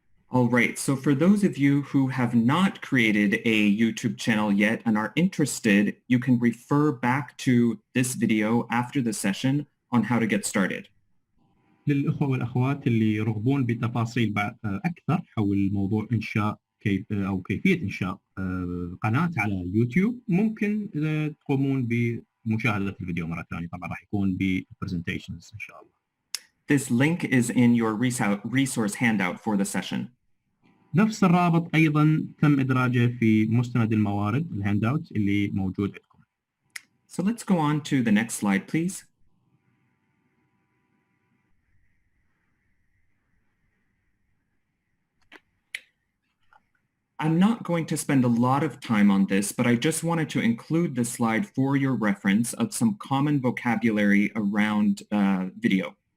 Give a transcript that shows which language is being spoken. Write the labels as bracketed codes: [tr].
[en] All right, so for those of you who have not created a YouTube channel yet and are interested, you can refer back to this video after the session on how to get started. [ar] للأخوة والأخوات اللي يرغبون بتفاصيل أكثر حول موضوع إنشاء كيفية إنشاء قناة على يوتيوب، ممكن تقومون بمشاهدة الفيديو مرة ثانية. طبعا راح يكون ب presentations إن شاء الله. [en] This link is in your resource handout for the session. [ar] نفس الرابط أيضا تم إدراجه في مستند الموارد الهاند اوت اللي موجود عندكم. [en] So let's go on to the next slide, please. I'm not going to spend a lot of time on this, but I just wanted to include this slide for your reference of some common vocabulary around video.